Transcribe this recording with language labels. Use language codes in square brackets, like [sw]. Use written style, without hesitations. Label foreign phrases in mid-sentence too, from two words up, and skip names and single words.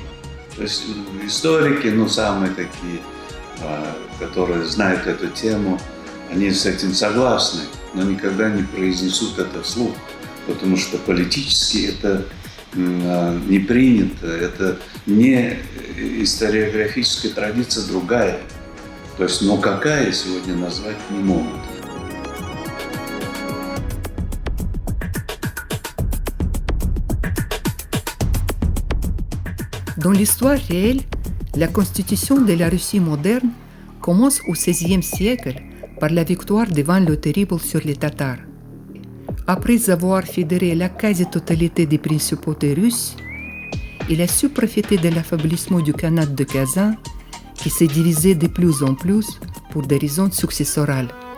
[ru] То есть историки, самые такие, которые знают эту тему, они с этим согласны, но никогда не произнесут это вслух, потому что политически это не принято, это не историографическая традиция другая. То есть, какая сегодня назвать не могут. [fr] Dans l'histoire réelle, La constitution de la Russie moderne commence au XVIe siècle par la victoire d'Ivan le Terrible sur les Tatars. Après avoir fédéré la quasi-totalité des principautés russes, il a su profiter de l'affaiblissement du Khanat de Kazan qui s'est divisé de plus en plus pour des raisons successorales.